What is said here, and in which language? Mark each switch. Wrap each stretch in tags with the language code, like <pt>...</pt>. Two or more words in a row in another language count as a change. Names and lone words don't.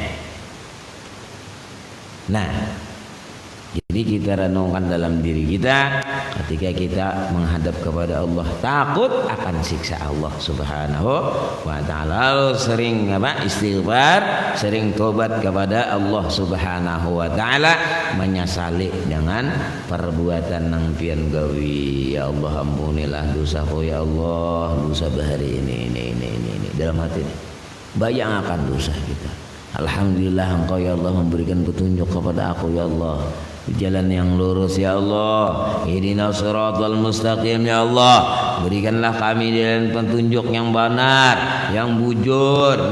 <id>Nah, jadi kita renungkan dalam diri kita ketika kita menghadap kepada Allah, takut akan siksa Allah Subhanahu wa ta'ala. Lalu sering istighfar, sering tobat kepada Allah Subhanahu wa ta'ala,</id> <bjn>menyesali dengan perbuatan nang pian gawi. Ya Allah, ampunilah dosaku ya Allah, dosa bahari ini dalam hati ini. Bayang akan dosa kita.</bjn> <id>Alhamdulillah Engkau ya Allah memberikan petunjuk kepada aku ya Allah, jalan yang lurus ya Allah.</id> <ar>اهدنا الصراط المستقيم</ar> <id>ya Allah. Berikanlah kami jalan petunjuk yang benar, yang bujur.</id>